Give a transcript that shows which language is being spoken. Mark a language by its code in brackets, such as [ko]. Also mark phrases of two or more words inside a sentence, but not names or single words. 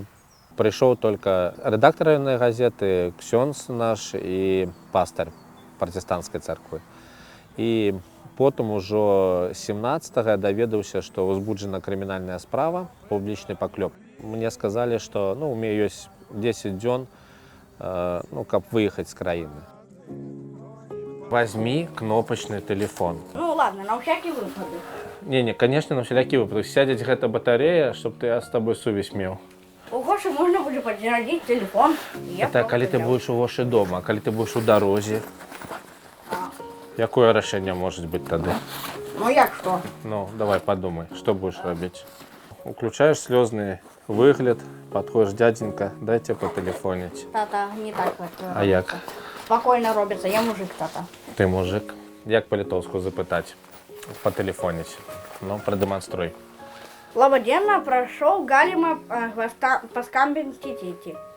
[be] Прыйшоў только рэдактар раённай газеты, ксёндз наш і пастар пратэстанцкай царквы. І потым ужо 17-го я даведаўся, што ўзбуджана крымінальная справа, публічны паклёп. Мне сказалі, што у мяне ёсць 10 дзён, каб выехаць з краіны. [ru] Возьми кнопачны телефон. Ну ладно, на всякий выпадок. Не, конечно, на всякий выпадок. [be] Сядзець гэта батарея, чтоб я з табой сувязь меў. [ru] У Гоши можно будет подзарядить телефон. Это калі ты будешь у Гоши дома, а калі ты будешь у дарозе. [be] Якое рашэнне может быть тады? Ну як что? [ru] Ну, давай подумай, что будешь робить. Уключаешь слезный выгляд, подходишь, дяденька, дайте потелефонить. Тата, не так вот. [be] А як? [ru] Спокойно робится, я мужик, тата. Ты мужик. [be] Як по-литовску запытать? [ru] Потелефонить. Ну, продемонструй. Лободенно прошел Галима по скамбинститите.